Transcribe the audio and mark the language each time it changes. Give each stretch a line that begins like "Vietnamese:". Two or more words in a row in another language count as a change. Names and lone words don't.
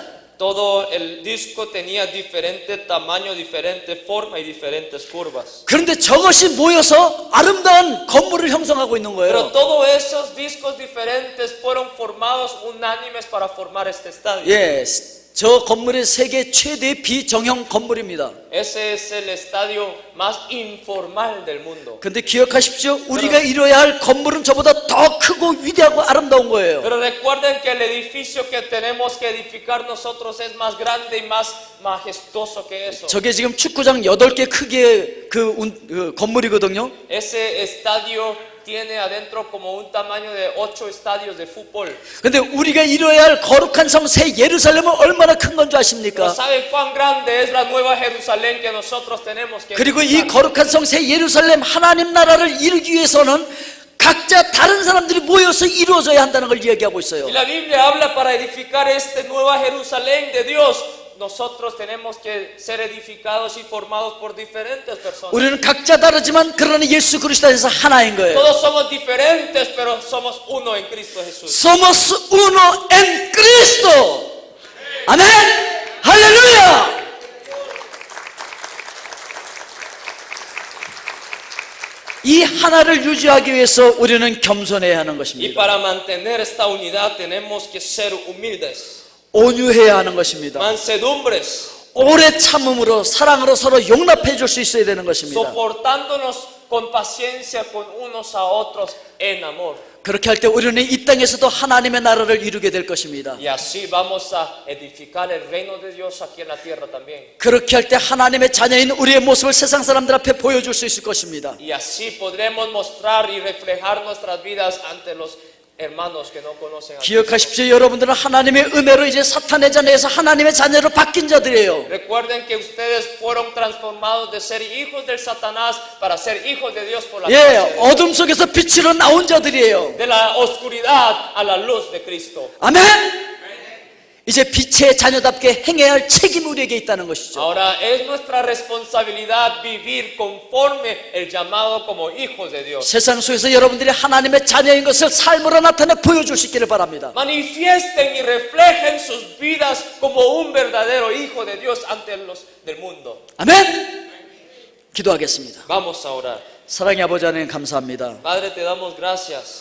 Spanish: Todo el disco tenía diferente tamaño, diferente forma y diferentes curvas.
Korean: 그런데 저것이 모여서 아름다운 건물을 형성하고 있는
Spanish: Pero
Korean: 거예요.
Spanish: todos esos discos diferentes fueron formados unánimes para formar este estadio.
Korean: 예, 저 건물이 세계 최대의 비정형 건물입니다.
Spanish: Ese es el estadio más informal del mundo.
Korean: 근데 기억하십시오. 우리가 이뤄야 할 건물은 저보다 더 크고 위대하고 아름다운 거예요.
Spanish: Pero recuerden que el edificio que tenemos que edificar nosotros es más grande y más majestuoso que eso.
Korean: 저게 지금 축구장 8개 크기의 그 건물이거든요.
Spanish: Ese estadio tiene adentro como un tamaño de 8 estadios de fútbol.
Korean: 근데 우리가 이뤄야 할 거룩한 성 새 예루살렘은 얼마나 큰 건 줄
Spanish: ¿No
Korean: 아십니까?
Spanish: saben cuán grande es la nueva Jerusalén que nosotros tenemos que
Korean: 그리고 이
Spanish: edificar?
Korean: 거룩한 성 새 예루살렘 하나님 나라를 이루기 위해서는 각자 다른 사람들이 모여서 이루어져야 한다는 걸 이야기하고 있어요.
Spanish: Y la Biblia habla para edificar esta nueva Jerusalén de Dios. nosotros tenemos que ser edificados y formados por diferentes personas.
Korean: 우리는 각자 다르지만 그러나 예수 그리스도 안에서 하나인 거예요.
Spanish: Todos somos diferentes, pero somos uno en Cristo Jesús. Somos uno en Cristo.
Korean: 아멘. 할렐루야. 이 하나를 유지하기 위해서 우리는 겸손해야 하는
Spanish: Y
Korean: 것입니다.
Spanish: para mantener esta unidad tenemos que ser humildes,
Korean: 온유해야 하는 것입니다.
Spanish: mansedumbres,
Korean: 오래 참음으로 사랑으로 서로 용납해 줄 수 있어야 되는 것입니다.
Spanish: soportándonos con paciencia con unos a otros en amor.
Korean: 그렇게 할 때 우리는 이 땅에서도 하나님의 나라를 이루게 될 것입니다.
Spanish: Y así vamos a edificar el reino de Dios aquí en la tierra también.
Korean: 그렇게 할 때 하나님의 자녀인 우리의 모습을 세상 사람들 앞에 보여줄 수 있을 것입니다.
Spanish: Y así podremos mostrar y reflejar nuestras vidas ante los hermanos que no conocen a Cristo.
Korean: 기억하십시오. 여러분들은 하나님의 은혜로 이제 사탄의 자녀에서 하나님의 자녀로 바뀐 자들이에요.
Spanish: Recuerden que ustedes fueron transformados de ser hijos del Satanás para ser hijos de Dios por la
Korean: 예,
Spanish: gracia de Dios.
Korean: 어둠 속에서 빛으로 나온 자들이에요.
Spanish: De la oscuridad a la luz de Cristo.
Korean: 아멘. 이제 빛의 자녀답게 행해야 할 책임이 우리에게 있다는 것이죠.
Spanish: Ahora es nuestra responsabilidad vivir conforme el llamado como hijos de Dios.
Korean: 세상 속에서 여러분들이 하나님의 자녀인 것을 삶으로 나타내 보여줄 수 있기를 바랍니다.
Spanish: Manifiesten y reflejen sus vidas como un verdadero hijo de Dios ante los del mundo.
Korean: 아멘. 기도하겠습니다.
Spanish: Vamos a orar.
Korean: 사랑의 아버지 하나님 감사합니다.
Spanish: Padre, te damos gracias.